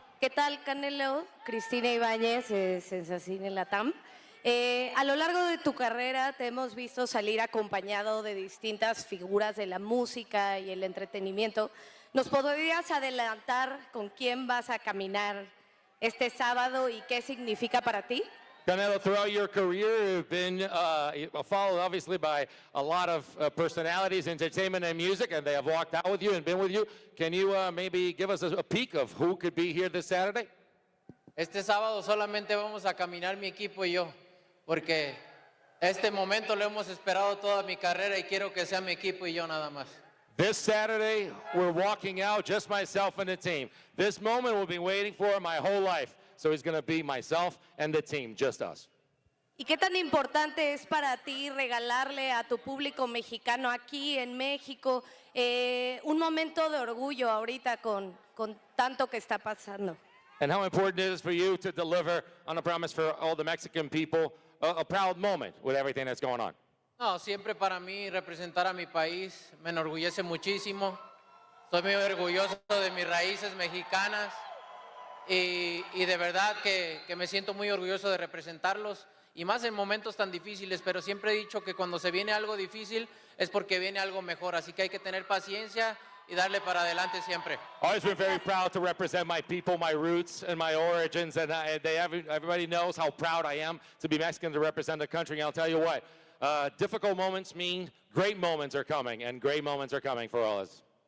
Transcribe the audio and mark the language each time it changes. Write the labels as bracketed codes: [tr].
[es] ¿Qué tal, Canelo? Cristina Ibáñez, Sensacine Latam. A lo largo de tu carrera te hemos visto salir acompañado de distintas figuras de la música y el entretenimiento. ¿Nos podrías adelantar con quién vas a caminar este sábado y qué significa para ti? [en] Canelo, throughout your career, you've been followed obviously by a lot of personalities, entertainment and music, and they have walked out with you and been with you. Can you maybe give us a peek of who could be here this Saturday? [es] Este sábado solamente vamos a caminar mi equipo y yo, porque este momento lo hemos esperado toda mi carrera y quiero que sea mi equipo y yo nada más. [en] This Saturday, we're walking out, just myself and the team. This moment we've been waiting for my whole life. So it's going to be myself and the team, just us. [es] ¿Y qué tan importante es para ti regalarle a tu público mexicano aquí en México un momento de orgullo ahorita con tanto que está pasando? [en] And how important it is for you to deliver on a promise for all the Mexican people, a proud moment with everything that's going on? [es] No, siempre para mí representar a mi país me enorgullece muchísimo. Estoy muy orgulloso de mis raíces mexicanas. Y de verdad que me siento muy orgulloso de representarlos y más en momentos tan difíciles, pero siempre he dicho que cuando se viene algo difícil es porque viene algo mejor, así que hay que tener paciencia y darle para adelante siempre. [en] Always been very proud to represent my people, my roots and my origins, and everybody knows how proud I am to be Mexican, to represent the country. And I'll tell you what, difficult moments mean great moments are coming, and great moments are coming for all of us.